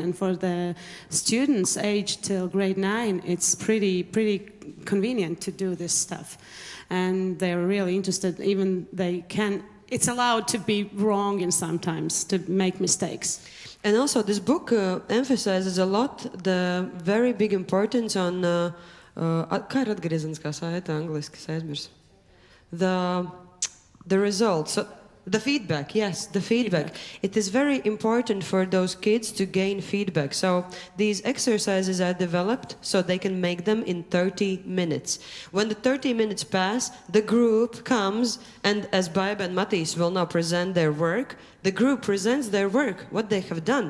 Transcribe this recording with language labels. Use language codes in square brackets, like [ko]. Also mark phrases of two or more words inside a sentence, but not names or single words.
[en] And for the students aged till grade 9, it's pretty convenient to do this stuff. And they're really interested, even it's allowed to be wrong in sometimes, to make mistakes. And also this book emphasizes a lot the very big importance on [lv] kā ir atgriezieniskā saite angliski, es aizmirsu. [en] The results, so the feedback, yes, the feedback. It is very important for those kids to gain feedback. So these exercises are developed so they can make them in 30 minutes. When the 30 minutes pass, the group comes and as Baiba and Matthijs will now present their work, the group presents their work, what they have done.